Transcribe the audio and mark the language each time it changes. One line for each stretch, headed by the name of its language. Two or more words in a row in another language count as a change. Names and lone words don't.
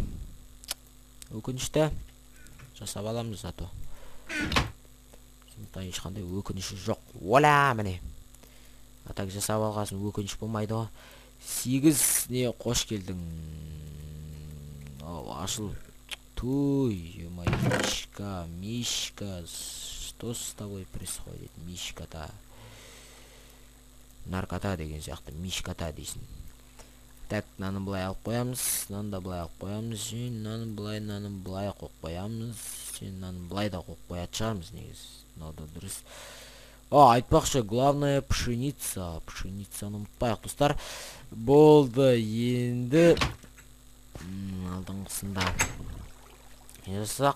Kazakh: Өкінішті жасап аламыз зато. Сондықтан ешқандай өкініші жоқ. Ола, міне. Атак жасап алғасын өкініш болмайды ғой. 8 не қош келдің. Ашыл.
Russian: Туй, ё-моё, Мишка, что с тобой происходит? Мишка-то.
Kazakh: Наркота деген сияқты, Мишка-та дейсің. Так, наны былай алып қоямыз, наны да былай алып қоямыз, наны былай қойып қоямыз, наны былай да қойып қоят шығармыз негіз. Надо дұрыс. Айтпақшы,
Russian: главное пшеница.
Kazakh: Пшеницаны ұмытпайық, достар. Болды, енді алдыңғысында жасақ.